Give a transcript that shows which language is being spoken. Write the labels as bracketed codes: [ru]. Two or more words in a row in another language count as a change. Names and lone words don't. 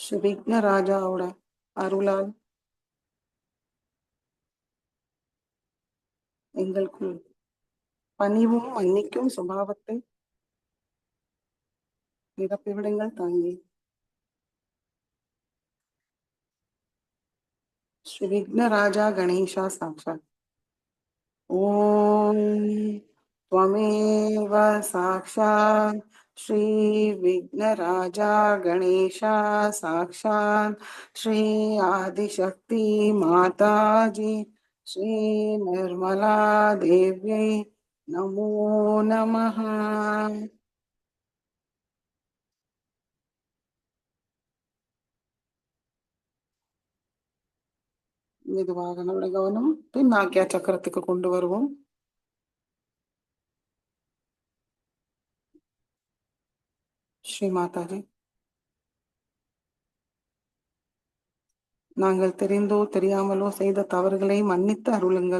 [ta] ஸ்ரீ விக்னராஜாவோட அருளால் எங்களுக்குள் பணிவும் மன்னிக்கும் சுபாவத்தை நிரப்பிவிடுங்கள் தாங்கி. ஸ்ரீ விக்னராஜா கணேஷா சாட்சாத். [sa] ஓம் त्वमेव साक्षात् श्री विघ्नराजा गणेशा साक्षात् श्री आदिशक्ति माताजी श्री निर्मला देव्यै नमो नमः. [ta] மெதுவாக நம்முடைய கவனம் பின் ஆக்யா சக்கரத்துக்கு கொண்டு வருவோம். ஸ்ரீ மாதாஜி, நாங்கள் தெரிந்தோ தெரியாமலோ செய்த தவறுகளை மன்னித்து அருளுங்கள்.